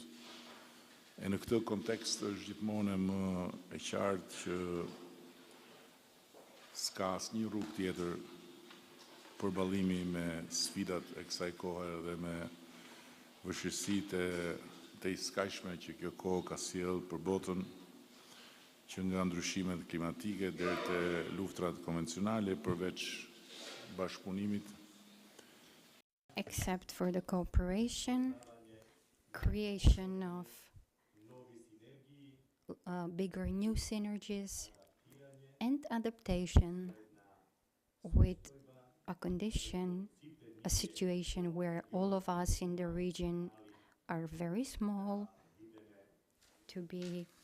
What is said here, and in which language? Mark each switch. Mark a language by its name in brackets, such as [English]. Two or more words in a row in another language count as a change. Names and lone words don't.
[Albanian] E në këtë kontekst është gjithmonë më e qartë që s'ka asnjë rrugë tjetër përballimi me sfidat e kësaj kohe dhe me vështirësitë të iskajshme që kjo kohë ka sjellë për botën, që nga ndryshimet klimatike deri te luftrat konvencionale, përveç bashkëpunimit. [English] Except for the cooperation, creation of bigger new synergies, and adaptation with a condition, a situation where all of us in the region are very small, to be